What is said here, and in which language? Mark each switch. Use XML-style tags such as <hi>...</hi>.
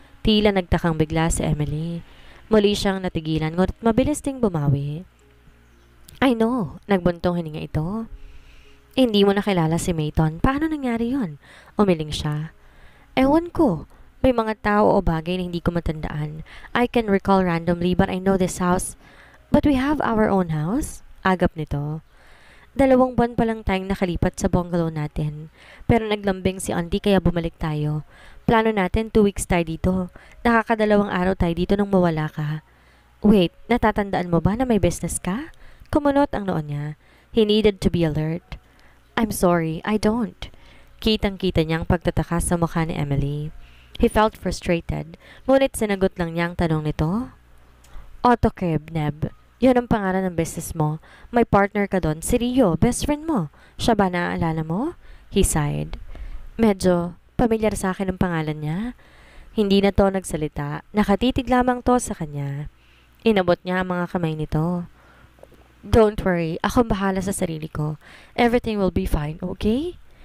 <tl>Tila nagtakang bigla si Emily. Muli siyang natigilan, ngunit mabilis ding bumawi.</tl> <en>I know,</en> <tl>nagbuntong hininga ito. Hindi mo nakilala si Mayton. Paano nangyari yon? Umiling siya. Ewan ko. May mga tao o bagay na hindi ko matandaan.</tl> <en>I can recall randomly but I know this house. But we have our own house?</en> <tl>Agap nito. 2 buwan pa lang tayong nakalipat sa bungalow natin. Pero naglambing si Auntie kaya bumalik tayo. Plano natin 2 weeks tayo dito. Nakakadalawang araw tayo dito nang mawala ka. Wait, natatandaan mo ba na may business ka? Kumunot ang noon niya.</tl> <en>He needed to be alert. I'm sorry, I don't.</en> <tl>Kitang-kita niyang pagtataka sa mukha ni Emily.</tl> <en>He felt frustrated,</en> <tl>ngunit sinagot lang niya ang tanong nito. Autocab, Neb. Yun ang pangalan ng business mo. May partner ka doon, si Rio, best friend mo. Siya ba naaalala mo?</tl> <en>He sighed.</en> <tl>Medyo pamilyar sa akin ang pangalan niya. Hindi na to nagsalita. Nakatitig lamang to sa kanya. Inabot niya ang mga kamay nito.</tl> <en>Don't worry,</en> <tl>ako bahala sa sarili ko.</tl> <en>Everything will be fine, okay?</en>